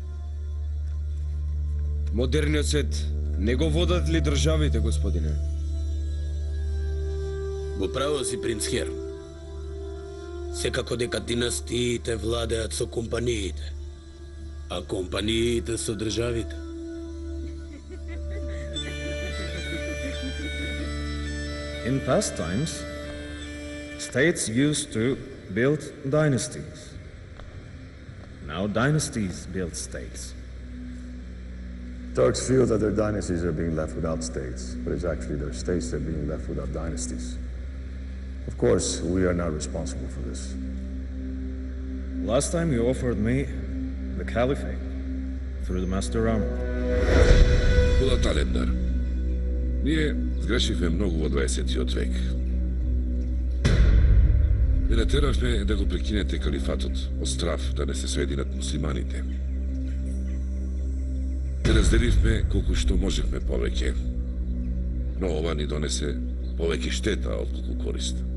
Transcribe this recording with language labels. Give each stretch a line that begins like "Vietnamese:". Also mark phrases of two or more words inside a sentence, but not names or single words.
Macedonian: Модерниот свет не го водат ли државите, господине? Во право си, принц Херм. Секако дека династиите владеат со компаниите, а компаниите со државите.
English: In past times, states used to build dynasties. Now dynasties build states. Turks feel that their dynasties are being left without states, but it's actually their states that are being left without dynasties. Of course, we are not responsible for this. Last time you offered me the caliphate through the Master Rama.
Macedonian: Куда Талендар? Ние сгрешивме многу во 20-тиот век. Ве натеравме да го прекинете калифатот од страв да не се соединат муслиманите. Те разделивме колку што можевме повеќе, но ова ни донесе повеќе штета отколку корист.